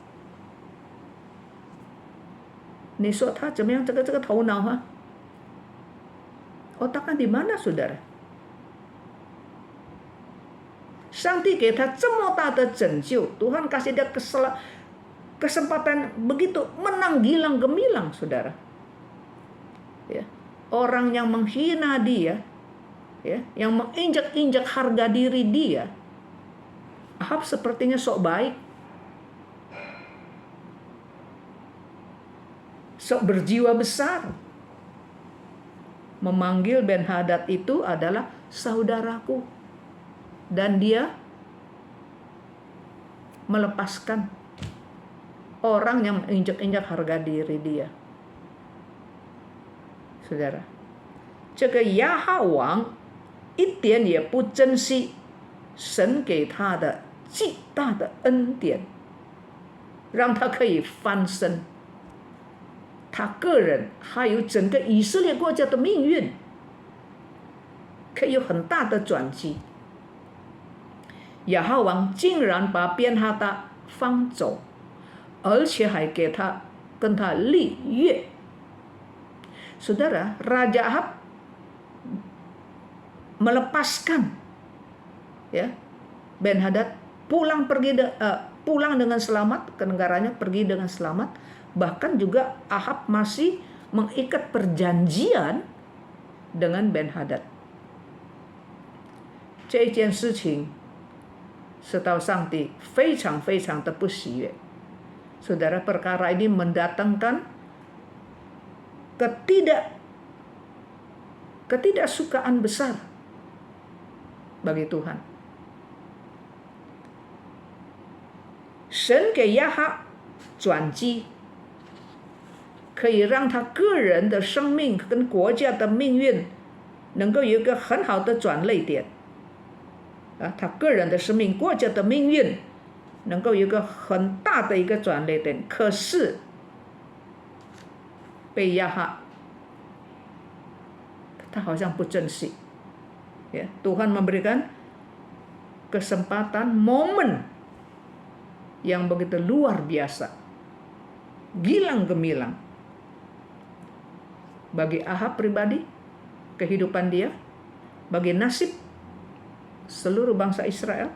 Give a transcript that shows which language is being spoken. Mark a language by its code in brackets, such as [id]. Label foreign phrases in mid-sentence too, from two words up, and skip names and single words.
[zh] 你说他怎么样？这个头脑哈 ， [id] otaknya di mana saudara？ [zh] 上帝给他这么大的拯救， [id] Tuhan kasih dia kesempatan begitu menang gilang gemilang saudara. Ya, orang yang menghina dia, ya, yang menginjak-injak harga diri dia, Ahab sepertinya sok baik, sok berjiwa besar, memanggil Ben-Hadad itu adalah saudaraku, dan dia melepaskan orang yang menginjak-injak harga diri dia. Saudara, [zh] 这个亚哈王一点也不珍惜神给他的极大的恩典，让他可以翻身。他个人还有整个以色列国家的命运可以有很大的转机。亚哈王竟然把便哈达放走，而且还跟他立约。 [id] Saudara, Raja Ahab melepaskan ya Ben-Hadad pulang dengan selamat ke negaranya, pergi dengan selamat. Bahkan juga Ahab masih mengikat perjanjian dengan Ben-Hadad. [zh] 这件事情是到上帝非常非常的不喜悦。 [id] Saudara, perkara ini mendatangkan ketidaksukaan besar bagi Tuhan. [zh] 神给亚哈转机， 可以让他个人的生命跟国家的命运能够有一个很好的转捩点。他个人的生命、国家的命运能够有一个很大的一个转捩点，可是被亚哈他好像不珍惜。 [id] Ya, Tuhan memberikan kesempatan, momen yang begitu luar biasa, gilang gemilang bagi Ahab pribadi, kehidupan dia, bagi nasib seluruh bangsa Israel.